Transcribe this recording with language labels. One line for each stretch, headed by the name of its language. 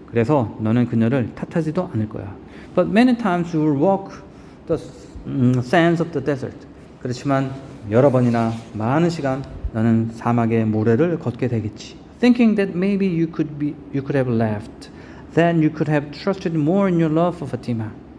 Korean: 그래서 너는 그녀를 탓하지도 않을 거야.
English: But many times you will walk the sands of the desert.
Korean: 그렇지만 여러 번이나 많은 시간 너는 사막의 모래를 걷게 되겠지.
English: thinking that maybe you could have left. Then you could have trusted more in your love for Fatima.